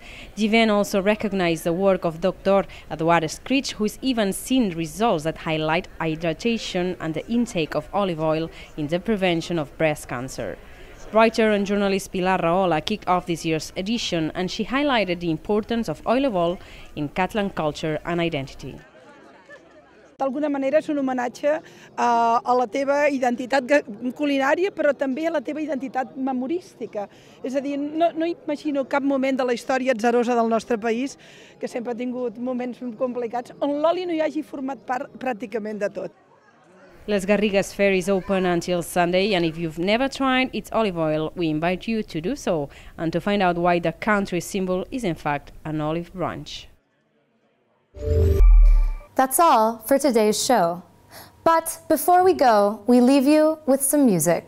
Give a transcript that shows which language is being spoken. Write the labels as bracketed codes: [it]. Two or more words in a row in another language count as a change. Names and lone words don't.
[en] The event also recognized the work of Dr. Eduard Scritch, who has even seen results that highlight hydration and the intake of olive oil in the prevention of breast cancer. Writer and journalist Pilar Rahola kicked off this year's edition, and she highlighted the importance of olive oil in Catalan culture and identity. [ca] D'alguna manera és un homenatge a la teva identitat culinària, però també a la teva identitat memorística. És a dir, no imagino cap moment de la història atzarosa del nostre país, que sempre ha tingut moments complicats, on l'oli no hi hagi format part pràcticament de tot. [en] Las Garrigues Fair is open until Sunday, and if you've never tried its olive oil, we invite you to do so, and to find out why the country's symbol is in fact an olive branch. That's all for today's show. But before we go, we leave you with some music.